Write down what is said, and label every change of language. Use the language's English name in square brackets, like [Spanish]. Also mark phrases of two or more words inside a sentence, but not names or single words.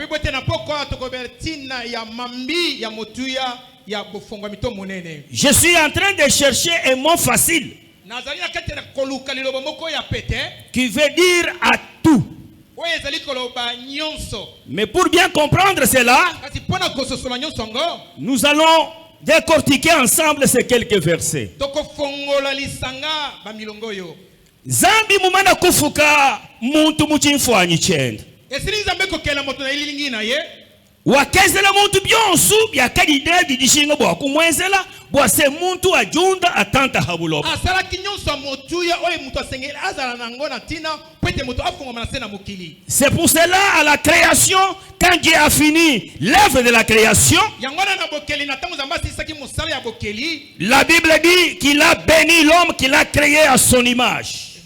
[French] Je suis en train de chercher un mot facile qui veut dire atout. Mais pour bien comprendre cela, nous allons décortiquer ensemble ces quelques versets. [Luba-Lulua] Zambi mumana kufuka muntu muchimfwanyi chenda. Wakezela muntu byonsu byakalide bidishinga bwa kumwezela bwa se muntu ajunda atanta habulopo. [French] C'est pour cela à la création, quand Dieu a fini l'œuvre de la création, la Bible dit qu'il a béni l'homme qu'il a créé à son image.